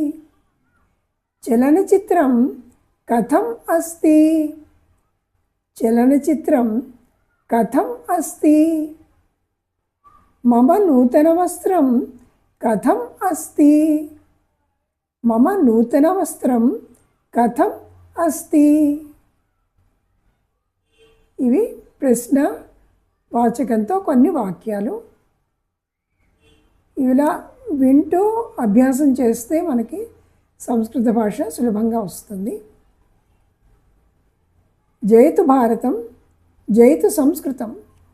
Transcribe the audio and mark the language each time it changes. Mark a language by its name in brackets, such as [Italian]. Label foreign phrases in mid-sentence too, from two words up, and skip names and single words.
[Sanskrit] चलनचित्रं कथम् अस्ति, चलनचित्रं कथम् अस्ति. मम नूतनवस्त्रं कथम् अस्ति, मम नूतनवस्त्रं कथम् अस्ति. [Telugu] ఇవి ప్రశ్న వాచకంతో కొన్ని వాక్యాలు. ఇలా వింటూ అభ్యాసం చేస్తే మనకి సంస్కృత భాష సులభంగా వస్తుంది. జయతు భారతం, జయతు సంస్కృతం.